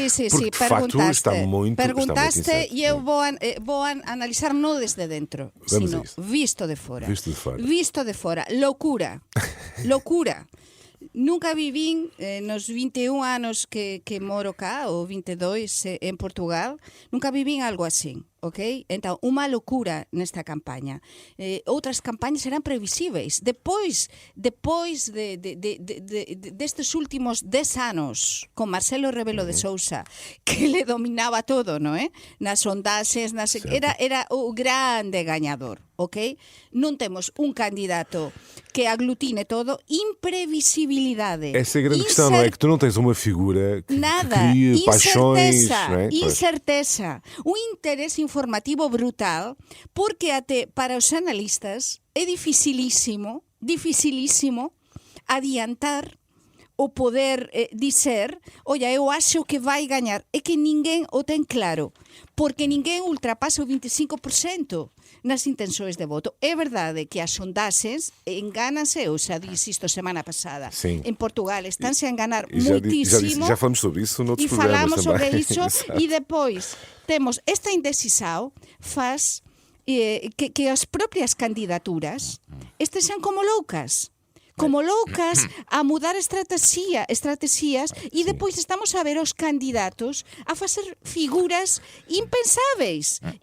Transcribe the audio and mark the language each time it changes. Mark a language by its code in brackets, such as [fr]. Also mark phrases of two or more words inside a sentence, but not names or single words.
[pt] Porque, de facto, está muito Perguntaste e eu vou analisar não desde dentro, sino visto de fora. Visto de fora. Loucura. Loucura. [gl] Nunca vivín nos 21 anos que moro cá, ou 22 en Portugal, nunca vivín algo así, ok? Então, unha loucura nesta campaña. Outras campañas eran previsíveis. Depois destes últimos 10 anos, con Marcelo Rebelo de Sousa, que le dominaba todo, non é? Nas sondaxes, era o grande gañador. Ok? Non temos un candidato que aglutine todo, imprevisibilidade. [pt] Essa é a grande questão, não é? Que tu não tens uma figura que crie paixões. Não é? Incerteza. [gl] Un interese informativo brutal, porque até para os analistas é dificilísimo adiantar o poder dizer, olla, eu acho que vai gañar. É que ninguén o ten claro, porque ninguén ultrapasa o 25% nas intenções de voto. É verdade que as sondaxes engánanse, eu xa disse isto semana pasada. [pt] Sim. [gl] En Portugal estánse a enganar muitísimo. [pt] Já falamos sobre isso noutros E falamos programas sobre também. [gl] iso e depois temos esta indecisão faz que as propias candidaturas estexan como loucas a mudar estrategias e depois estamos a ver os candidatos a fazer figuras impensáveis.